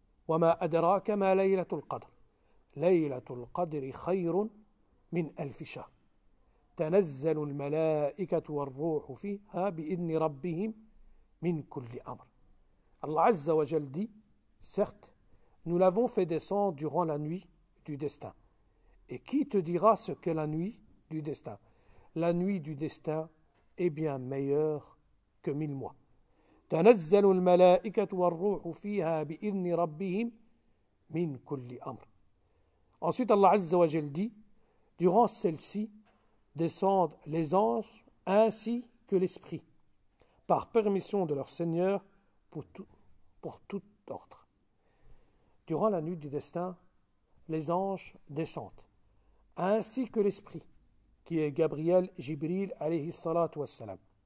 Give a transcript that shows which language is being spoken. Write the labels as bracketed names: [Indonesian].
[Arabic] وما أدراك ما ليلة القدر ليلة القدر خير من ألف شهر تنزل الملائكة والروح فيها بإذن ربهم من كل أمر. [French] Allah Azza wa Jal dit, certes, nous l'avons fait descendre durant la nuit du destin. Et qui te dira ce qu'est la nuit du destin? La nuit du destin est bien meilleure que 1000 mois. [Arabic] تنزل الملائكة والروح فيها بإذن ربهم من كل أمر. [French] Ensuite, Allah Azza wa Jal dit, durant celle-ci, descendent les anges ainsi que l'esprit, par permission de leur Seigneur pour tout ordre. Durant la nuit du destin, les anges descendent, ainsi que l'esprit, qui est Gabriel, Jibril, alayhi salatu wassalam.